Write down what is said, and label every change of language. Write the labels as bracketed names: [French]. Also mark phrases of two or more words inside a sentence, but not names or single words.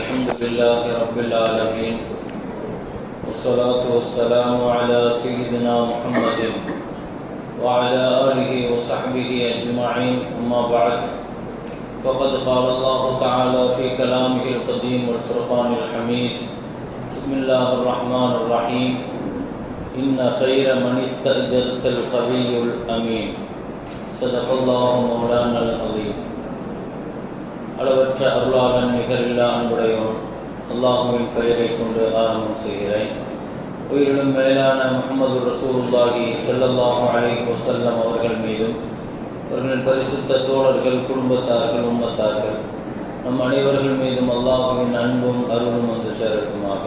[Arabic] لله رب العالمين والصلاة والسلام على سيدنا محمد وعلى آله وصحبه أجمعين أما بعد فقد قال الله تعالى في كلامه القديم والفرقان الحميد بسم الله الرحمن الرحيم إن خير من استأجرت القوي الأمين صدق الله مولانا العظيم. [Tamil] அளவற்ற அருளாளன் நிகரில்லா அன்புடையோன் அல்லாஹுவின் பெயரை கொண்டு ஆரம்பம் செய்கிறேன். உயிரிலும் மேலான முஹம்மது [Arabic] رسول الله صلى الله عليه وسلم [Tamil] அவர்கள் மீதும் அவர்களின் பரிசுத்த தோழர்கள், குடும்பத்தார்கள், உம்மத்தார்கள் நம் அனைவர்கள் மீதும் அல்லாஹுவின் அன்பும் அருளும் வந்து சேரட்டுமாக.